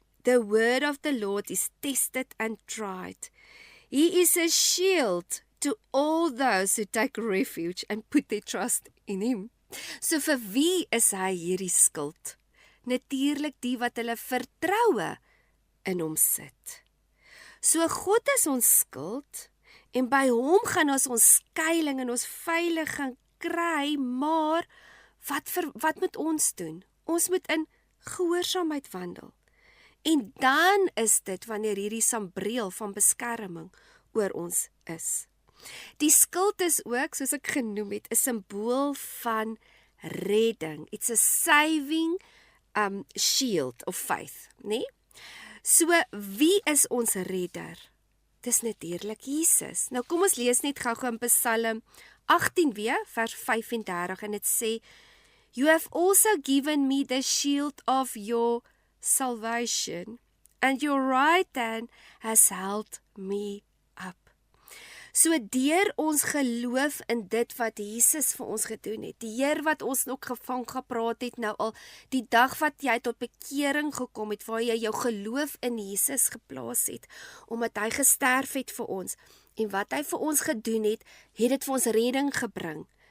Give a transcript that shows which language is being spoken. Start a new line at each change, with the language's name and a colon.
English: The word of the Lord is tested and tried. He is a shield to all those who take refuge and put their trust in him.
Afrikaans: So vir wie is hy hierdie skild? Natuurlik die wat hulle vertroue in hom sit. So God is ons skild en by hom gaan ons skuiling en ons veiliging kry, maar wat moet ons doen? Ons moet in gehoorsaamheid wandel. En dan is dit wanneer hierdie sambreel van beskerming oor ons is. Die skild is ook, soos ek genoem het, 'n simbool van redding.
English: It's a saving shield of faith, né?
Afrikaans: So wie is ons redder? Dis natuurlik Jesus. Nou kom ons lees net gou-gou in Psalm 18 weer, vers 35 en dit sê,
English: You have also given me the shield of your salvation, and your right hand has held me up.
Afrikaans: So deur ons geloof in dit wat Jesus vir ons gedoen het, die Heer wat ons ook gevang gepraat het nou al, die dag wat jy tot bekering gekom het, waar jy jou geloof in Jesus geplaas het, omdat hy gesterf het vir ons, en wat hy vir ons gedoen het, het dit vir ons redding gebring.